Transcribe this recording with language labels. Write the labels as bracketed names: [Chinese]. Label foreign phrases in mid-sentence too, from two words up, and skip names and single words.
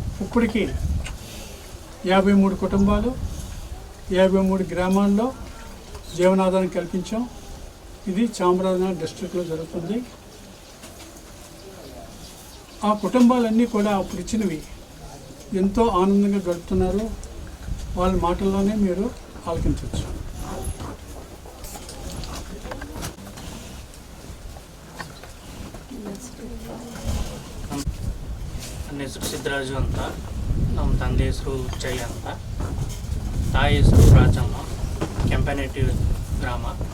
[Telugu] ఇప్పటికి 53 కుటుంబాలు 53 గ్రామాల్లో జీవనాధారం కల్పించాం. ఇది చామరాజనగర్ డిస్ట్రిక్ట్లో జరుగుతుంది. ఆ కుటుంబాలన్నీ కూడా అప్పుడు ఇచ్చినవి ఎంతో ఆనందంగా గడుపుతున్నారు. వాళ్ళ మాటల్లోనే మీరు ఆలకించవచ్చు. [Kannada] ನನ್ನ ಹೆಸರು ಸಿದ್ದರಾಜು ಅಂತ, ನಮ್ಮ ತಂದೆ ಹೆಸರು ಉಚ್ಚಯ್ಯ ಅಂತ, ತಾಯಿ ಹೆಸರು ರಾಜಮ್ಮ, ಕೆಂಪನಹಟ್ಟಿ ಗ್ರಾಮ.